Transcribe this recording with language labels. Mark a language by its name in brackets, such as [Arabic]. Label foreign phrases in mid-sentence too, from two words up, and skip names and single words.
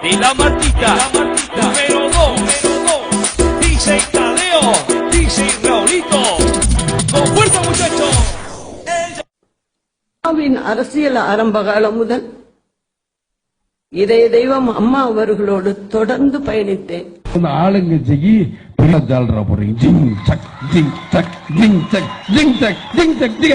[Spanish] Martita, número 2, DJ Tadeo, DJ Raulito. Con fuerza, muchachos. [Tamil] அம்மாவின் அரசியல் ஆரம்ப காலம் முதல் இதய தெய்வம் அம்மா அவர்களோடு தொடர்ந்து பயணித்தேன். ஆளுங்கட்சிக்கு ஜால்ரா போறீங்க. ஜிங் சக் ஜிங் சக் ஜிங் சக் ஜிங் சக் ஜிங் சக் ஜிங்.